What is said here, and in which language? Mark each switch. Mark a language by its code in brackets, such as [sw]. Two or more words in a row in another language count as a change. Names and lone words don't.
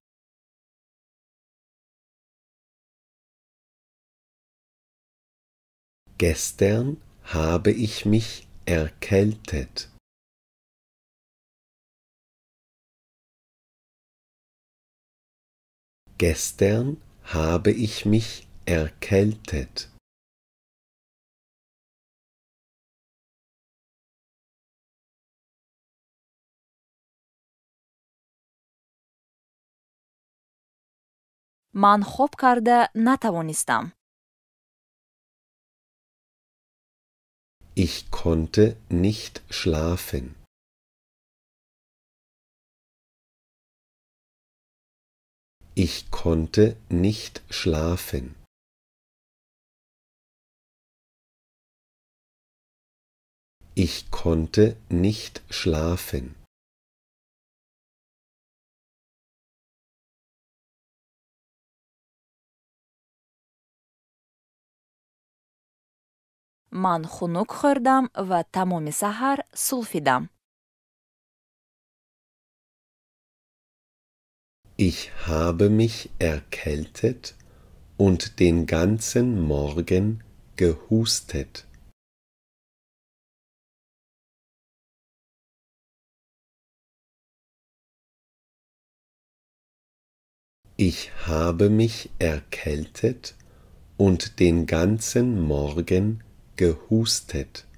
[de] Gestern habe ich mich erkältet. Gestern habe ich mich erkältet. [tg] ман хоб карда натавонистам. [de] Ich konnte nicht schlafen. Ich konnte nicht schlafen. Ich konnte nicht schlafen. [tg] ман хунук хӯрдам ва тамоми саҳар сулфидам. [de] Ich habe mich erkältet und den ganzen Morgen gehustet. Ich habe mich erkältet und den ganzen Morgen gehustet.